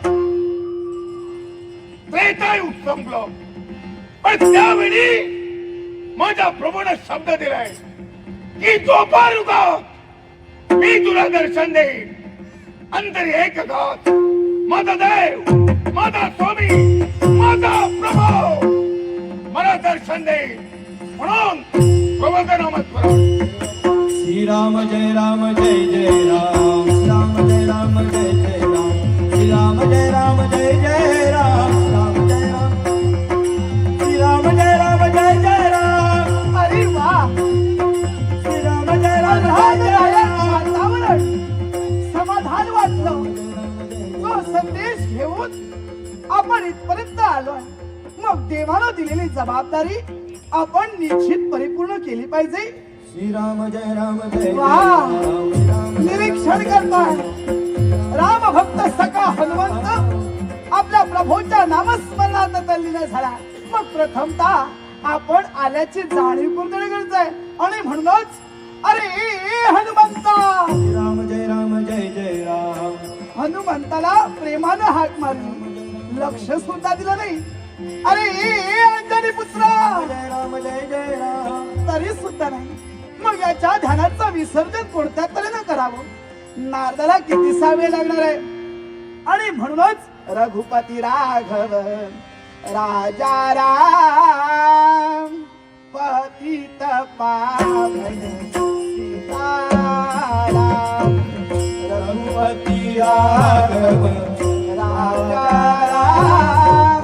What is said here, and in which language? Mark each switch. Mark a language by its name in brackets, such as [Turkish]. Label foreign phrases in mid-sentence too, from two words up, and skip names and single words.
[Marathi] त्रेतायुग संपलं पण त्यावेळी माझ्या प्रभूने शब्द दिलाय की जोपारुगा मी तुला दर्शन देईन अंतरी एक घात माझा देव माझा स्वामी माझा प्रभू मला दर्शन देईन म्हणून प्रभूचं नामस्मरण श्री राम जय राम जय जय राम श्री राम जय राम जय जय राम श्री राम जय राम जय जय राम राम जय राम श्री राम जय राम जय जय राम अरे वा श्री राम जय राम जय वातावरण समाधान वाटलं तो संदेश घेऊन आपण इथपर्यंत आलोय मग देवानं दिलेली जबाबदारी आपण निश्चित परिपूर्ण केली पाहिजे श्री राम जय जय वा राम निरीक्षण करताय राम भक्त सखा हनुमंत आपल्या प्रभूच्या नामस्मरणात तल्लीन झाला मग प्रथमतः आपण आल्याची जाणीव करून देणे गरजेचं आहे आणि म्हणूनच अरे हनुमंता राम जय जय राम हनुमंताला प्रेमानं हाक मारली लक्ष सुद्धा दिलं नाही. अरे ए अंजनी पुत्र, जय राम जय जय राम. तरी सुद्धा नाही. मग याच्या ध्यानाचं विसर्जन कोणत्या तऱ्हेनं करावं? नारदाला कितीसा वेळ लागणार आहे? आणि म्हणूनच रघुपती राघव राजा राम पतित पावन सीताराम. रघुपती राघव राजा राम